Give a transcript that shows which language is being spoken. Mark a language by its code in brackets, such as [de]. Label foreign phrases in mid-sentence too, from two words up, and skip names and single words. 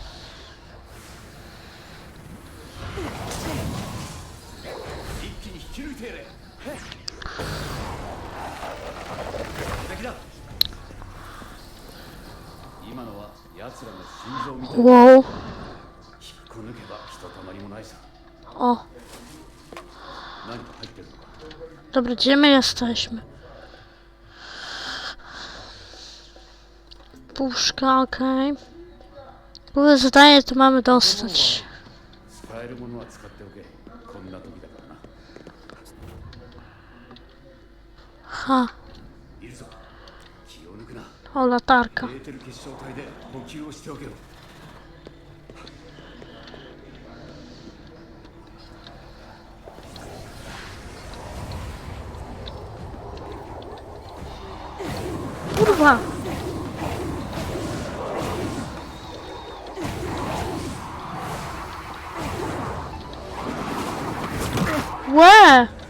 [ja] 一気に引き抜いてやれ。敵だ。今のは奴らの心臓みたい。 Wow. 引っこ抜けばひとたまりもないさ。 O, 何か入ってるのか。 [pl] dobra, gdzie my jesteśmy? Puszka, okej. Które zadanie tu mamy dostać? [ja] 使えるものは使っておけ。こんな時だからな。 Ha, いるぞ。気を抜くな。 [pl] O, latarka. [ja] エーテル結晶体で補給をしておけろ。 [pl] Kurwa! Łe!